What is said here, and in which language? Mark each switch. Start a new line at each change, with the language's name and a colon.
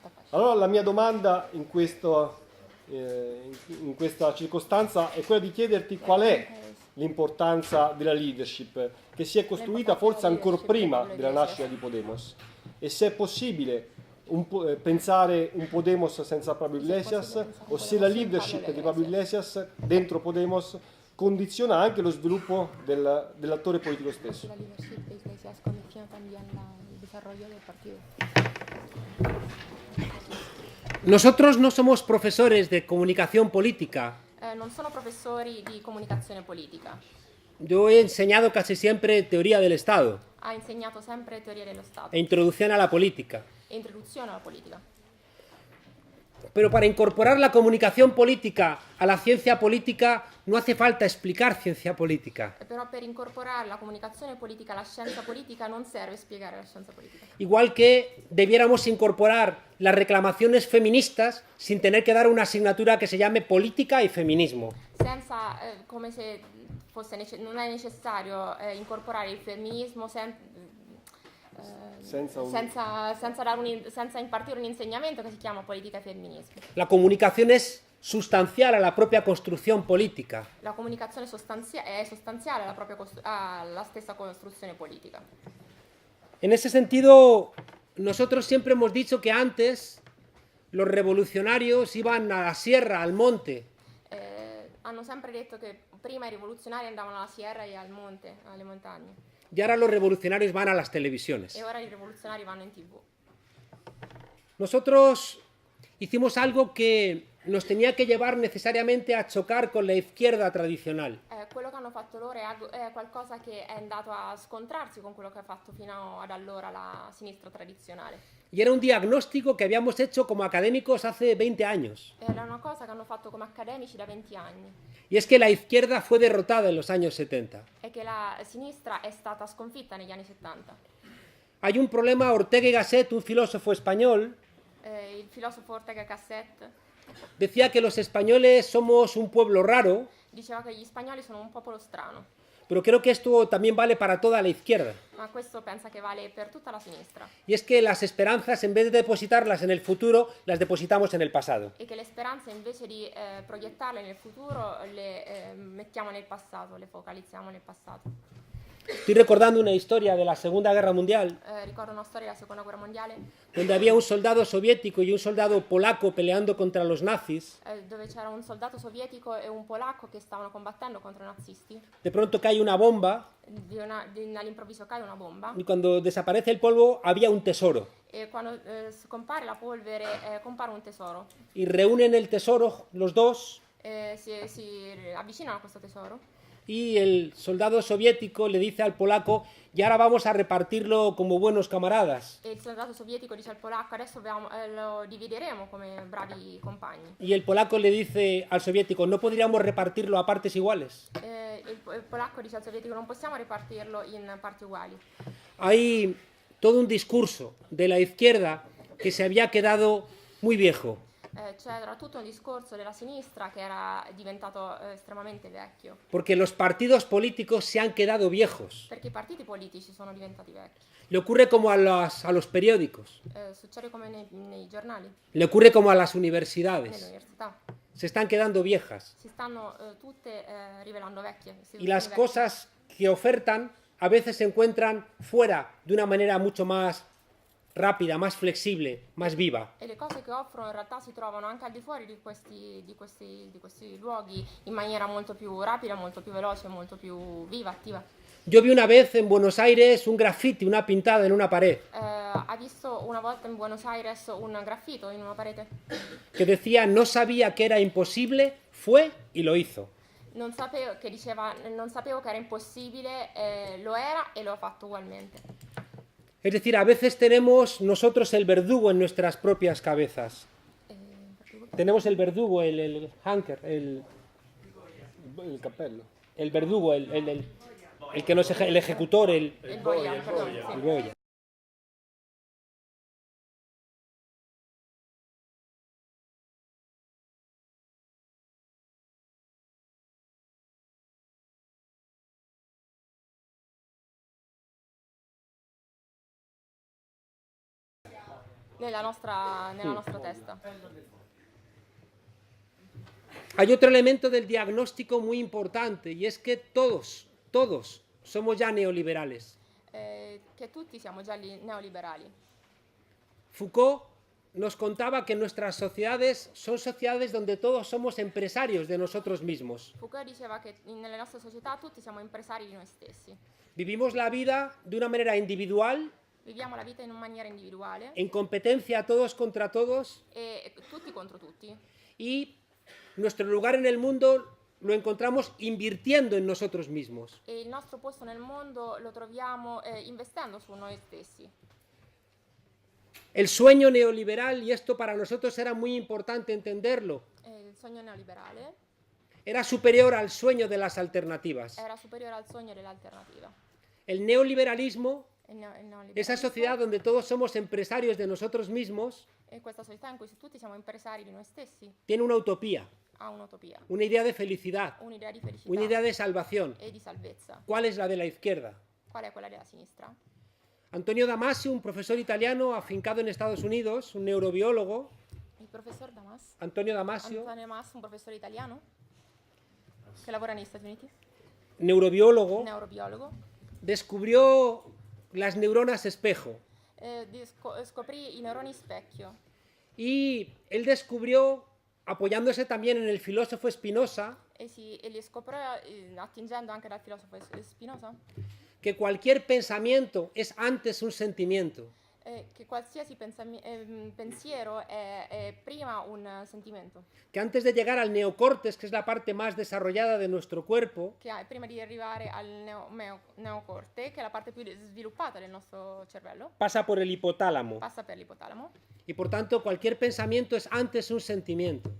Italian: Allora la mia domanda in questa circostanza è quella di chiederti qual è l'importanza della leadership che si è costruita forse ancora prima della nascita di Podemos, e se è possibile pensare un Podemos senza Pablo Iglesias, o se la leadership di Pablo Iglesias dentro Podemos condiziona anche lo sviluppo dell'attore politico stesso.
Spanish: La leadership de Iglesias condiciona también el desarrollo del partido. Nosotros no somos profesores de comunicación política.
Italian: Non sono professori di comunicazione politica.
Spanish: Yo he enseñado casi siempre teoría del Estado
Italian: Ha insegnato sempre teoria dello Stato
Spanish: e introducción a la política.
Italian: e introduzione alla politica.
Spanish: Pero para incorporar la comunicación política a la ciencia política no hace falta explicar ciencia política.
Italian: Però per incorporare la comunicazione politica alla scienza politica non serve spiegare la scienza politica.
Spanish: Igual que debiéramos incorporar las reclamaciones feministas sin tener que dar una asignatura que se llame política y feminismo.
Italian: Senza, come se fosse non è necessario incorporare il femminismo senza impartire un insegnamento che si chiama politica e femminismo.
Spanish: La comunicación es sustancial a la propia construcción política.
Italian: La comunicazione è sostanziale alla stessa costruzione politica.
Spanish: En ese sentido, nosotros siempre hemos dicho que antes los revolucionarios iban a la sierra, al monte,
Italian: Hanno sempre detto che prima i rivoluzionari andavano alla sierra e al monte, alle montagne,
Spanish: y ahora los revolucionarios van a las televisiones.
Italian: e ora i rivoluzionari vanno in TV.
Spanish: Nosotros hicimos algo que nos tenía que llevar necesariamente a chocar con la izquierda tradicional.
Italian: Quello che hanno fatto loro è qualcosa che è andato a scontrarsi con quello che ha fatto fino ad allora la sinistra tradizionale.
Spanish: Y era un diagnóstico que habíamos hecho como académicos hace 20 años.
Italian: Era una cosa che hanno fatto come accademici da 20 anni.
Spanish: Y es que la izquierda fue derrotada en los años 70.
Italian: È che la sinistra è stata sconfitta negli anni 70.
Spanish: Hay un problema, Ortega y Gasset, un filósofo español,
Italian: Il filosofo Ortega Gasset
Spanish: decía que los españoles somos un pueblo raro,
Italian: diceva che gli spagnoli sono un popolo strano,
Spanish: pero creo que esto también vale para toda la izquierda.
Italian: ma questo pensa che vale per tutta la sinistra.
Spanish: Y es que las esperanzas, en vez de depositarlas en el futuro, las depositamos en el pasado.
Italian: E che le speranze invece di proiettarle nel futuro le mettiamo nel passato, le focalizziamo nel passato.
Spanish: Estoy recordando una historia de la Segunda Guerra Mundial,
Italian: Ricordo una storia della Seconda Guerra Mondiale
Spanish: donde había un soldado soviético y un soldado polaco peleando contra los nazis.
Italian: dove c'era un soldato sovietico e un polacco che stavano combattendo contro i nazisti.
Spanish: De pronto cae una bomba
Italian: All'improvviso cade una bomba
Spanish: y cuando desaparece el polvo había un tesoro.
Italian: e quando scompare la polvere compare un tesoro.
Spanish: Y reúnen el tesoro los dos
Italian: Si avvicinano a questo tesoro
Spanish: y el soldado soviético le dice al polaco: y ahora vamos a repartirlo como buenos camaradas.
Italian: e il soldato sovietico dice al polacco: adesso lo divideremo come bravi compagni.
Spanish: Y el polaco le dice al soviético: ¿no podríamos repartirlo a partes iguales?
Italian: Il polacco dice al sovietico: non possiamo ripartirlo in parti uguali.
Spanish: Hay todo un discurso de la izquierda que se había quedado muy viejo.
Italian: C'era tutto un discorso della sinistra che era diventato estremamente vecchio,
Spanish: Porque los partidos políticos se han quedado viejos.
Italian: perché i partiti politici sono diventati vecchi.
Spanish: Le ocurre como a los periódicos,
Italian: Succede come nei giornali,
Spanish: le ocurre como a las
Italian: nelle
Spanish: universidades.
Italian: università.
Spanish: Se están quedando viejas.
Italian: Si stanno tutte rivelando vecchie.
Spanish: Y las
Italian: vecchie.
Spanish: cosas que ofertan a veces se encuentran fuera de una manera mucho más rápida, más flexible, más viva.
Italian: E le cose che offrono in realtà si trovano anche al di fuori di questi luoghi in maniera molto più rapida, molto più veloce, molto più viva, attiva.
Spanish: Yo vi una vez en Buenos Aires un graffiti, una pintada en una pared,
Italian: Ha visto una volta in Buenos Aires un graffito in una parete?
Spanish: que decía: no sabía que era imposible, fue y lo hizo.
Italian: Non sapevo che era impossibile, lo era e l'ho fatto ugualmente.
Spanish: Es decir, a veces tenemos nosotros el verdugo en nuestras propias cabezas. Tenemos el verdugo, el hanker,
Italian: Il cappello.
Spanish: el verdugo, el que no es el ejecutor,
Italian: Il boia, perdón,
Spanish: el
Italian: sì. Goya. Nella nostra testa.
Spanish: Hay otro elemento del diagnóstico muy importante y es que todos somos ya neoliberales.
Italian: Che tutti siamo già neoliberali.
Spanish: Foucault nos contaba que nuestras sociedades son sociedades donde todos somos empresarios de nosotros mismos.
Italian: Foucault diceva che nelle nostre società tutti siamo impresari di noi stessi.
Spanish: Vivimos la vida de una manera individual,
Italian: Viviamo la vita in maniera individuale
Spanish: en competencia todos contra todos,
Italian: e tutti contro tutti.
Spanish: y nuestro lugar en el mundo lo encontramos invirtiendo en nosotros mismos.
Italian: E il nostro posto nel mondo lo troviamo investendo su noi stessi.
Spanish: El sueño neoliberal, y esto para nosotros era muy importante entenderlo,
Italian: Il sogno neoliberale
Spanish: era superior al sueño de las alternativas.
Italian: era superiore al sogno dell'alternativa.
Spanish: El neoliberalismo,
Italian: Il neoliberalismo
Spanish: esa sociedad donde todos somos empresarios de nosotros mismos,
Italian: e questa società in cui tutti siamo impresari di noi stessi
Spanish: tiene una utopía,
Italian: ha un'utopia,
Spanish: una idea de felicidad,
Italian: un'idea di felicità
Spanish: una idea de salvación.
Italian: e di salvezza.
Spanish: ¿Cuál es la de la izquierda?
Italian: Qual è quella della sinistra?
Spanish: Antonio Damasio, un profesor italiano afincado en Estados Unidos, un neurobiólogo,
Italian: Il professor Damas,
Spanish: Antonio Damasio,
Italian: Antonio Damas, un professore italiano che lavora negli Stati Uniti,
Spanish: neurobiólogo,
Italian: neurobiologo,
Spanish: descubrió las neuronas espejo.
Italian: scoprì i neuroni specchio.
Spanish: Y él descubrió, apoyándose también en el filósofo Spinoza,
Italian: E li scoprì attingendo anche dal filosofo Spinoza
Spanish: que cualquier pensamiento es antes un sentimiento.
Italian: che qualsiasi pensiero è prima un sentimento,
Spanish: Que antes de llegar al neocórtex, que es la parte más desarrollada de nuestro cuerpo,
Italian: che prima di arrivare al neocorte, che è la parte più sviluppata del nostro cervello,
Spanish: pasa por el hipotálamo.
Italian: passa per l'ipotalamo,
Spanish: Y por tanto, cualquier pensamiento es antes un sentimiento.